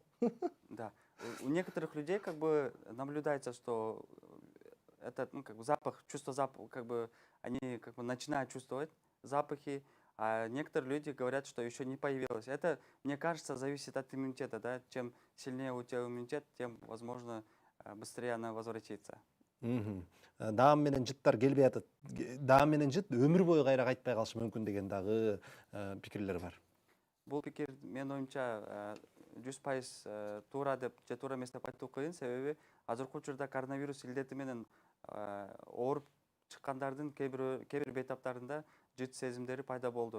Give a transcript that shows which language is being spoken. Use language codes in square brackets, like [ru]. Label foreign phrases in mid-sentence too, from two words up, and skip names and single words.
[ru] да, у некоторых людей как бы наблюдается, что это, ну, как бы запах, чувство запаха, как бы они как бы начинают чувствовать запахи, а некоторые люди говорят, что еще не появилось. Это, мне кажется, зависит от иммунитета, да. Чем сильнее у тебя иммунитет, тем, возможно, быстрее она возвратится. Мгм. [ky] Даам менен жыттар келбей атат. Даам менен жыт өмүр бою кайра кайтпай калышы мүмкүн деген дагы пикирлер бар. Бұл пикир менин оюмча 100% туура деп же туура эмес деп айтуу кыйын, себеби азыркы учурда коронавирус илдети менен ооруп чыккандардын кээ бир бейтаптарында жыт сезимдери пайда болду.